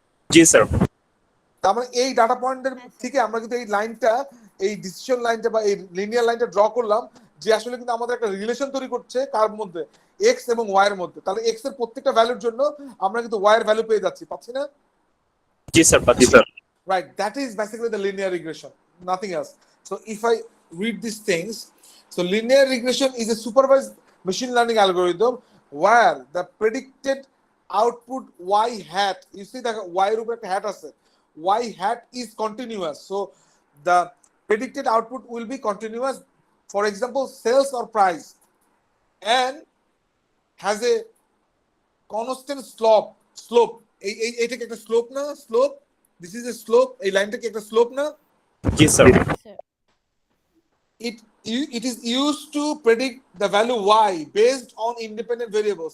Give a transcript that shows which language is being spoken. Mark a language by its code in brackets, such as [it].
[bn] জি sir. তার মানে এই ডাটা পয়েন্টের থেকে আমরা কিন্তু এই লাইনটা, এই ডিসিশন লাইনটা বা এই লিনিয়ার লাইনটা ড্র করলাম, যে আসলে কিন্তু আমাদের একটা রিলেশন তৈরি করছে কার মধ্যে, এক্স এবং ওয়াই এর মধ্যে। তাহলে এক্স এর প্রত্যেকটা ভ্যালুর জন্য আমরা কিন্তু ওয়াই এর ভ্যালু পেয়ে যাচ্ছি, পাচ্ছি না? জি স্যার, পাচ্ছি sir. [en] Right, that is basically the linear regression, nothing else. So if I read these things, so linear regression is a supervised machine learning algorithm where the predicted output y hat, you see the [bn] y এর উপরে একটা hat আছে, [en] y hat is continuous, so the predicted output will be continuous, for example sales or price, and has a constant slope [bn] এইটা কি একটা slope না? Slope, [en] this is a slope, [bn] এই লাইনটা কি একটা স্লোপ না? জি sir. [en] It is used to predict the value y based on independent variables.